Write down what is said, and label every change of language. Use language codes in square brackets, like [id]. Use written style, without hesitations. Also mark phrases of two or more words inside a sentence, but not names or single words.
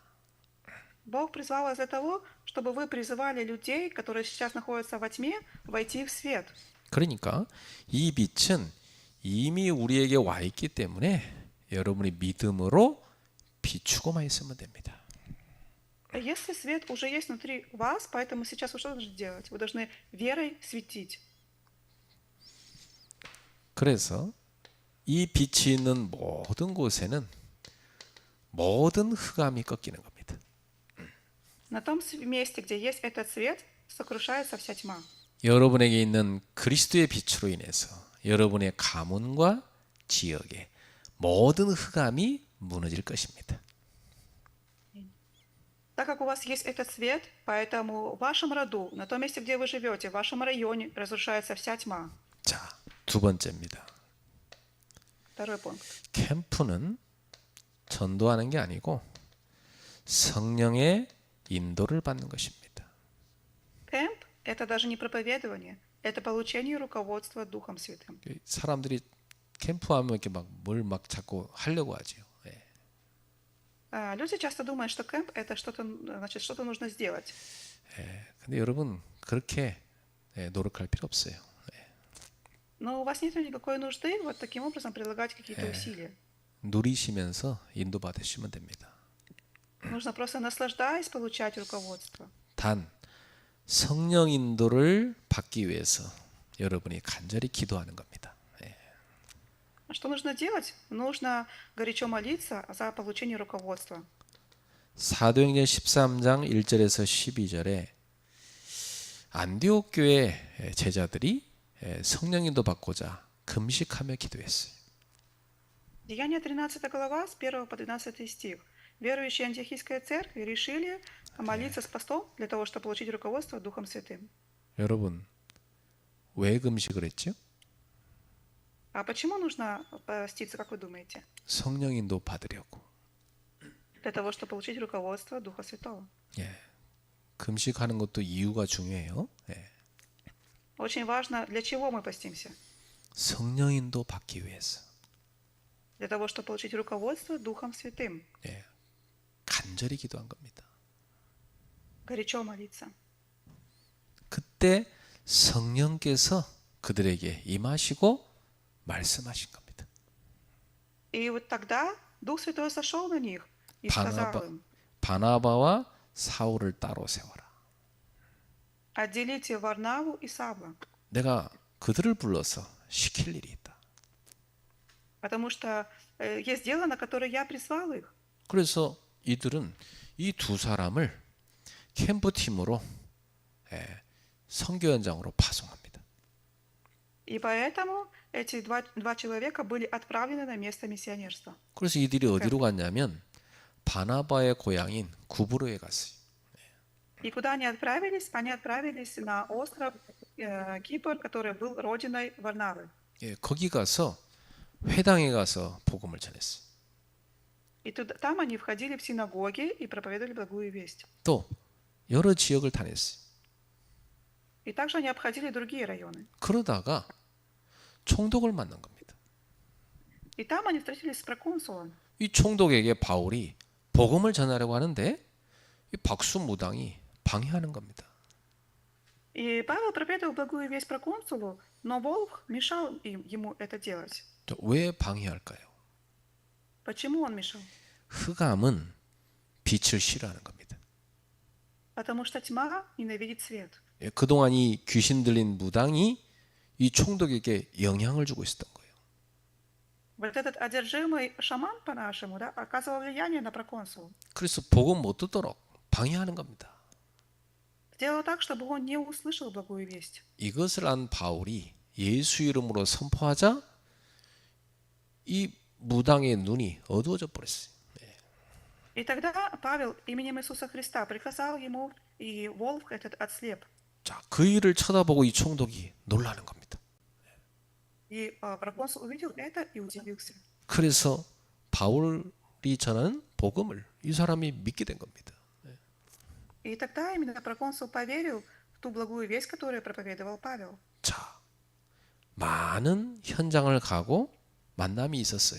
[ru] Бог призвал вас для того, чтобы вы призывали людей, которые сейчас находятся во тьме, войти в свет. [ko] 그러니까 이 빛은 이미 우리에게 와 있기 때문에 여러분이 믿음으로 비추고만 있으면 됩니다. [ru] Если свет уже есть внутри вас, поэтому сейчас вы что должны делать? Вы должны верой светить. [ko] 그래서 이 빛이 있는 모든 곳에는 모든 흑암이 꺾이는 겁니다. [ru] На том месте, где есть этот свет, сокрушается вся тьма. [ko] 여러분에게 있는 그리스도의 빛으로 인해서 여러분의 가문과 지역에 모든 흑암이 무너질 것입니다. [ru] Так как у вас есть этот свет, поэтому в вашем роду, на том месте, где вы живете, в вашем районе разрушается вся тьма. [ko] 자, 두 번째입니다. [ru] Второй пункт. [ko] 캠프는 전도하는 게 아니고 성령의 인도를 받는 것입니다. [ru] Кемп – это даже не проповедование, это получение руководства Духом Святым. [ko] 사람들이 캠프하면 이렇게 막 뭘 막 자꾸 하려고 하죠. 예. [ru] Люди часто думают, что кемп это что-то, значит, что-то нужно сделать. [ko] 근데 여러분 그렇게 노력할 필요 없어요. [ru] Но у вас нет никакой нужды вот таким образом прилагать какие-то усилия. [ko] 누리시면서 인도받으시면 됩니다. [ru] Нужно просто наслаждаясь получать руководство. [ko] 단 성령 인도를 받기 위해서 여러분이 간절히 기도하는 겁니다. [ru] А что нужно делать? Нужно горячо молиться за получение руководства. [ko] 사도행전 13장 1절에서 12절에 안디옥 교회 제자들이 성령 인도 받고자 금식하며 기도했어요. [ru] Деяние 13 глава с 1 по 12 стих. Верующие антиохийской церкви решили молиться с постом для того, чтобы получить руководство Духом Святым. [ko] 여러분 왜 금식을 했죠? [ru] А почему нужно поститься, как вы думаете? [ko] 성령 인도 받으려고. [ru] Для того, чтобы получить руководство Духа Святого. [ko] 예. 금식하는 것도 이유가 중요해요. 예. [ru] Очень важно, для чего мы постимся. [ko] 성령 인도 받기 위해서. [ru] Для того, чтобы получить руководство Духом Святым. [ko] 예. 간절히 기도한 겁니다. [ru] Горячо молиться. [ko] 그때 성령께서 그들에게 임하시고 말씀하신 겁니다. [ru] И вот тогда Дух Святой сошел на них и сказал им: [ko] 바나바와 사울을 따로 세워라. [ru] отделите Варнаву и Савла, [ko] 내가 그들을 불러서 시킬 일이 있다. [ru] потому что есть дело, на которое я призвал их. [ko] 그래서 이들은 이 두 사람을 캠프팀으로 선교 현장으로 파송합니다. [ru] И поэтому эти два человека были отправлены на место миссионерства. [ko] 그래서 이들이 어디로 갔냐면 바나바의 고향인 구브로에 갔어요. [ru] И куда они отправились? Они отправились на остров Кипр, который был родиной Варнавы. [ko] 예, 거기 가서 회당에 가서 복음을 전했어요. [ru] И там они входили в синагоги и проповедовали благую весть. [ko] 또 여러 지역을 다녔어요. [ru] И также они обходили другие районы. [ko] 그러다가 총독을 만난 겁니다. [ru] И там они встретились с проконсулом. [ko] 이 총독에게 바울이 복음을 전하려고 하는데 이 박수무당이 방해하는 겁니다. [ru] И Павел проповедовал благую весть проконсулу, но Волх мешал ему это делать. [ko] 왜 방해할까요? [ru] Почему он мешал? [ko] 흑암은 빛을 싫어하는 겁니다. [ru] Потому что тьма ненавидит свет. [ko] 예, 그동안 이 귀신 들린 무당이 이 총독에게 영향을 주고 있었던 거예요. [ru] Вот этот одержимый шаман, по-нашему, да, оказывал влияние на проконсула. [ko] 그래서 복음 못 듣도록 방해하는 겁니다. [ru] Сделал так, чтобы он не услышал благую весть. [ko] 이것을 안 바울이 예수 이름으로 선포하자 이 무당의 눈이 어두워져 버렸어요. [ru] И тогда Павел именем Иисуса Христа приказал ему, и волк этот отслеп. [ko] 자, 그 일을 쳐다보고 이 총독이 놀라는 겁니다. [ru] И проконсул увидел это и удивился. [ko] 그래서 바울이 전하는 복음을 이 사람이 믿게 된 겁니다. [ru] И тогда именно проконсул поверил в ту благую весть, которую проповедовал Павел. [ko] 자, 많은 현장을 가고 만남이 있었어요.